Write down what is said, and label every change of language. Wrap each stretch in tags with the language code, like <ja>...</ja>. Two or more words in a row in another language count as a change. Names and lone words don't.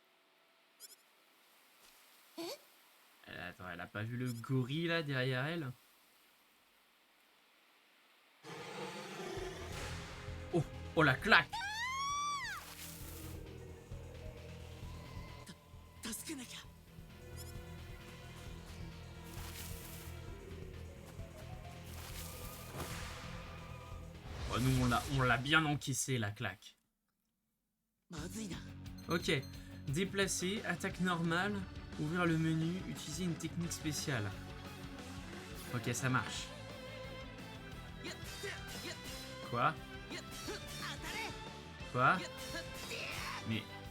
<fr>Attends, elle a pas vu le gorille là derrière elle? Oh, oh la claque!</fr> <ja>けなきゃ。</ja> <fr>Oh, nous, on l'a bien encaissé, la claque.</fr> <ja>まずいな。</ja> <fr>Ok. Déplacer, attaque normale, ouvrir le menu, utiliser une technique spéciale. Ok, ça marche. Quoi? Quoi? Mais...</fr>